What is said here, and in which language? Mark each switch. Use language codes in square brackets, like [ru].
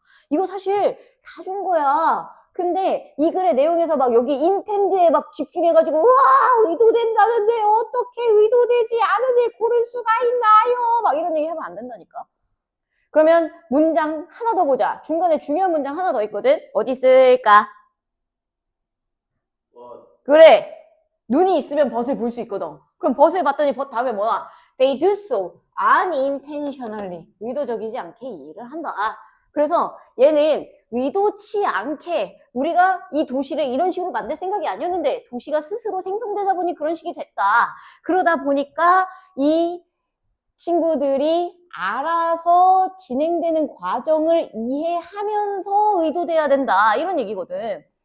[ko] 이거 사실 다 준 거야. 근데 이 글의 내용에서 막 여기 인텐드에 막 집중해가지고 우와 의도된다는데 어떻게 의도되지 않은 애 고를 수가 있나요? 막 이런 얘기 하면 안 된다니까. 그러면 문장 하나 더 보자. 중간에 중요한 문장 하나 더 있거든. 어디 있을까? 그래. 눈이 있으면 벗을 볼 수 있거든. 그럼 벗을 봤더니 벗 다음에 뭐야? [en] They do so unintentionally. [ko] 의도적이지 않게 이 일을 한다. 그래서 얘는 의도치 않게 우리가 이 도시를 이런 식으로 만들 생각이 아니었는데 도시가 스스로 생성되다 보니 그런 식이 됐다. 그러다 보니까 이 친구들이 알아서 진행되는 과정을 이해하면서 의도돼야 된다. 이런 얘기거든.